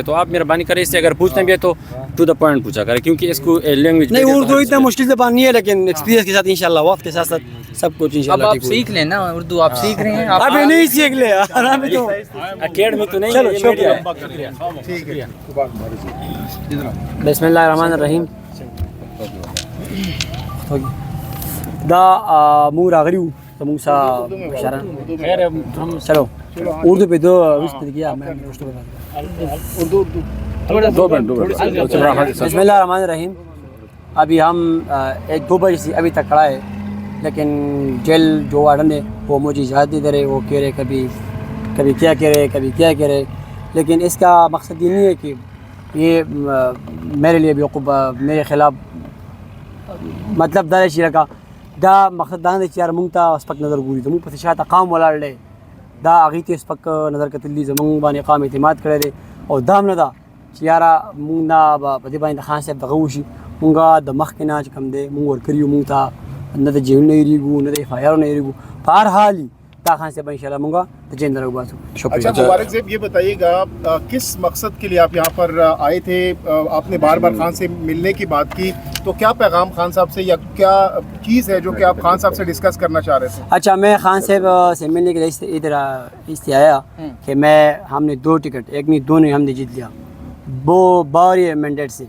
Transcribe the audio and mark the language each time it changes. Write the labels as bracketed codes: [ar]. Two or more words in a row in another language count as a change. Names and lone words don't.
[ur] تو آپ مہربانی کریں اس سے اگر پوچھتے بھی ہے تو [en] to the point [ur] پوچھا کریں، کیونکہ اس کو لینگویج نہیں اردو اتنا مشکل زبان نہیں ہے لیکن ایکسپیرینس کے ساتھ انشاءاللہ وقت کے ساتھ ساتھ سب کچھ اب انشاءاللہ آپ ٹھیک ہوگا. سیکھ لیں نا اردو، آپ سیکھ رہے ہیں. ابھی نہیں سیکھ لے آرام میں تو اکیڈمی تو نہیں. چلو شکریہ. بسم اللہ الرحمن الرحیم. [ps] دا مو راغلیو زموږ سره مشران. [ur] چلو اردو پہ دو کیا بسم اللہ الرحمن الرحیم. ابھی ہم 1-2 بجے سے ابھی تک کھڑا ہے لیکن جیل جو وارڈن ہے وہ مجھے اجازت نہیں دے رہے. وہ کہہ رہے کبھی کیا کہہ رہے کبھی کیا کہہ رہے. لیکن اس کا مقصد یہ نہیں ہے کہ یہ میرے لیے بیوقوف میرے خلاف مطلب [ps] دا شي لکه دا مقصد دا نه چې یار مونږ ته سپک نظر ګوري، زموږ پسې شاته قام ولاړ دی، دا هغوی ته سپک نظر کتل دي، زمونږ باندې قام اعتماد کړی دی. او دا هم نه ده چې یاره مونږ نه به په دې باندې د خان صاحب دغه وشي، مونږه د مخکې نه چې کوم دی مونږ ورکړي مونږ ته نه د جیلونه یېرېږو نه د اف آی آرونه یېرېږو په هر حال طاهر خان صاحب انشاءاللہ مونږه د جیل نه راوباسو. [ur] اچھا شکریہ. مبارک صاحب یہ بتائیے گا کس مقصد کے لیے آپ یہاں پر آئے تھے؟ آپ نے بار بار خان سے ملنے کی بات کی تو کیا پیغام خان صاحب سے یا کیا چیز ہے جو کہ آپ خان صاحب سے ڈسکس کرنا چاہ رہے تھے؟ اچھا میں خان صاحب سے ملنے کے لیے ادھر اس لیے آیا کہ ہم نے 2 ٹکٹ ایک نہیں دونوں ہم نے جیت لیا وہ باوری مینڈیٹ سے.